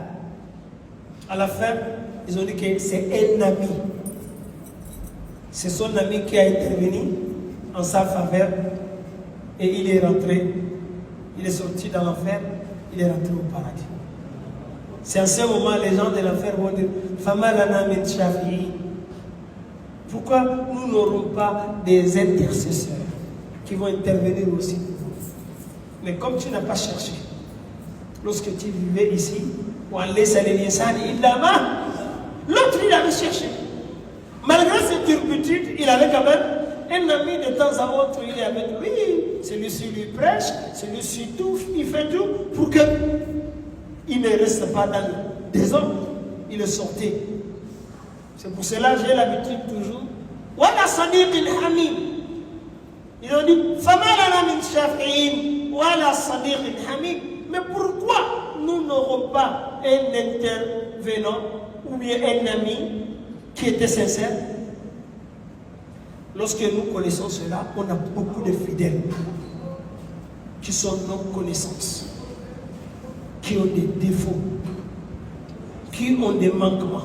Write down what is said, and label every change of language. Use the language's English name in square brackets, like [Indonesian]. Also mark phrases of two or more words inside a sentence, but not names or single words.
[French] À la fin, ils ont dit que c'est un ami. C'est son ami qui a intervenu en sa faveur et il est rentré. Il est sorti dans l'enfer, il est rentré au paradis. C'est en ce moment les gens de l'enfer vont dire [Arabic] فما لنا من شافعي. [French] Pourquoi nous n'aurons pas des intercesseurs qui vont intervenir aussi pour vous? Mais comme tu n'as pas cherché, lorsque tu vivais ici, l'autre il avait cherché. Malgré ses turpitudes, il avait quand même un ami de temps à autre, il est avec lui. Celui-ci lui prêche, celui-ci tout, il fait tout pour qu'il ne reste pas dans le désordre. Il est sorti. C'est pour cela que j'ai l'habitude toujours. [Arabic] ولا صديق حميم. [French] Ils ont dit, [Arabic] فما لنا من شافعين ولا صديق حميم. [French] Mais pourquoi nous n'aurons pas un intervenant ou bien un ami qui était sincère? Lorsque nous connaissons cela, on a beaucoup de fidèles qui sont non-connaissances, qui ont des défauts, qui ont des manquements.